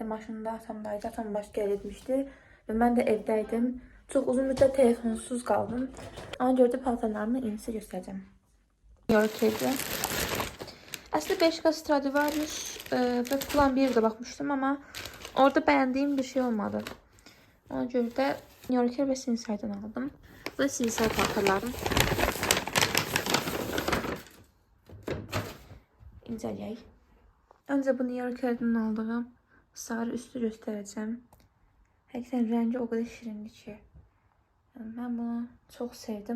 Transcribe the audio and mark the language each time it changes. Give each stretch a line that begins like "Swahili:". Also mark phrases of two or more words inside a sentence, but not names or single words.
Azerbaijani: Maşında atamdaydı, atam başqa yerə getmişdi və mən də evdəydim. Çox uzun müddət telefonsuz qaldım. Ona görə də paltarlarımı indi sizə göstərəcəm. New York'daydı. Əslində 5K Stradivarius və Plan 1'də baxmışdım, amma orada bəyəndiyim bir şey olmadı. Ona görə də New Yorker ve Sinsay'dan aldım. Bu da Sinsay paltarlarım. İnceləyək.
Turkish: Önce bu New Yorker'dan aldığım sarı üstü göstereceğim. Həqiqətən rengi o kadar şirindir ki. Yani ben bunu çok sevdim.